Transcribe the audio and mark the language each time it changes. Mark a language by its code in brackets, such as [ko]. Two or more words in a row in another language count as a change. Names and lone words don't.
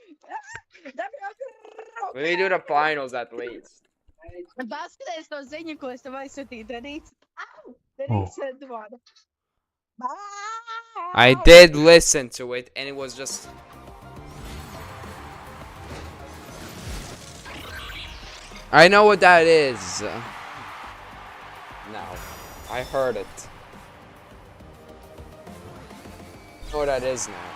[en] We do the finals at least. [lv] Paskaties to ziņu, ko es tev aizsūtīju. Darīts. Au! Oh. Darīts dod. [en] I did listen to it, and it was just. I know what that is. Now, I heard it. I know what that is now.